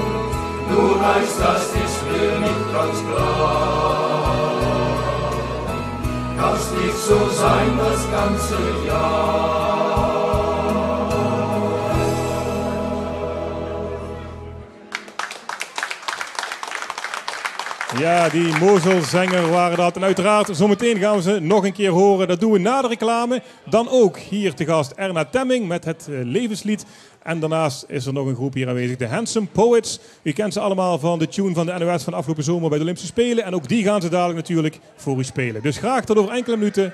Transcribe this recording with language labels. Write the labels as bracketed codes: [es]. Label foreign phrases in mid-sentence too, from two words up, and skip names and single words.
[de] Nur eins, das ist mir nicht ganz klar, kann's nicht so sein das ganze Jahr. [nl] Ja, die Moselzanger waren dat. En uiteraard, zometeen gaan we ze nog een keer horen. Dat doen we na de reclame. Dan ook hier te gast Erna Temming met het levenslied. En daarnaast is er nog een groep hier aanwezig, de Handsome Poets. U kent ze allemaal van de tune van de NOS van afgelopen zomer bij de Olympische Spelen. En ook die gaan ze dadelijk natuurlijk voor u spelen. Dus graag tot over enkele minuten.